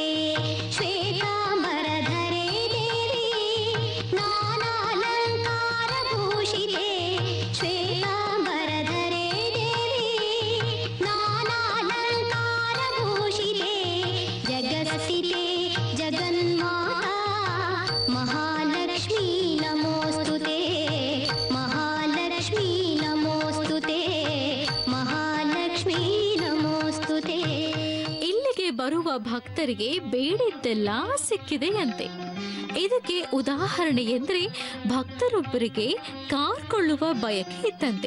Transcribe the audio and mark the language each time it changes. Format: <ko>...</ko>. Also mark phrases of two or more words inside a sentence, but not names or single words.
<sa>ಶ್ವೇತಾಂಬರಧರೆ ದೇವಿ ನಾನಾಲಂಕಾರ ಭೂಷಿತೆ ಶ್ವೇತಾಂಬರಧರೆ ದೇವಿ ನಾನಾಲಂಕಾರ ಭೂಷಿತೆ ಜಗತ್ಸ್ಥಿತೆ ಜಗನ್ಮಾತಾ ಮಹಾಲಕ್ಷ್ಮೀ ನಮೋಸ್ತುತೆ ಮಹಾಲಕ್ಷ್ಮೀ ನಮೋಸ್ತುತೆ ಮಹಾಲಕ್ಷ್ಮೀ ನಮೋಸ್ತುತೆ.</sa> <kn>ಇಲ್ಲಿಗೆ ಬರುವ ಭಕ್ತರಿಗೆ ಬೇಡಿದ್ದೆಲ್ಲ ಸಿಕ್ಕಿದೆಯಂತೆ. ಇದಕ್ಕೆ ಉದಾಹರಣೆ ಎಂದರೆ ಭಕ್ತರೊಬ್ಬರಿಗೆ ಕಾರ್ ಕೊಳ್ಳುವ ಬಯಕೆ ಇತ್ತಂತೆ.</kn>